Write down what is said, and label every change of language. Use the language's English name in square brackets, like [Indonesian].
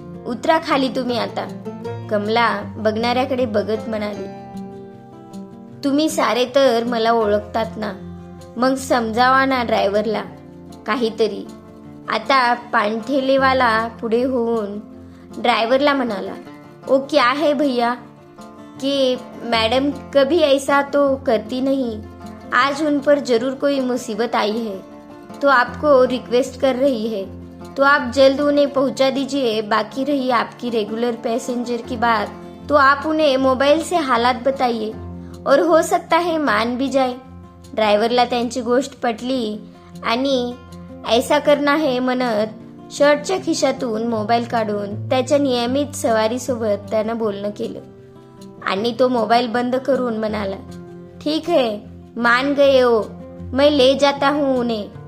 [Marathi] उतरा खाली तुम्ही आता. कमला बघणाऱ्याकडे बघत म्हणाली, तुम्ही सारे तर मला ओळखतात ना, मग समजावा ना ड्रायव्हरला काहीतरी. आता पाणठेलेवाला पुढे होऊन ड्रायव्हरला म्हणाला, [Hindi] ओ क्या है भैया, कि मैडम कभी ऐसा तो करती नहीं. आज उन पर जरूर कोई मुसीबत आई है तो आपको रिक्वेस्ट कर रही है, तो आप जल्द उन्हें पहुंचा दीजिए. बाकी रही आपकी रेगुलर पैसेंजर की बात, तो आप उन्हें मोबाइल से हालात बताइए और हो सकता है मान भी जाए. [Marathi] ड्रायव्हरला त्यांची गोष्ट पटली आणि [Hindi] ऐसा करना है [Marathi] म्हणत शर्टच्या खिशातून मोबाईल काढून त्याच्या नियमित सवारीसोबत त्यानं बोलणं केलं आणि तो मोबाईल बंद करून म्हणाला, [Hindi] ठीक है, मान गए हो, मैं ले जाता हूँ उन्हें.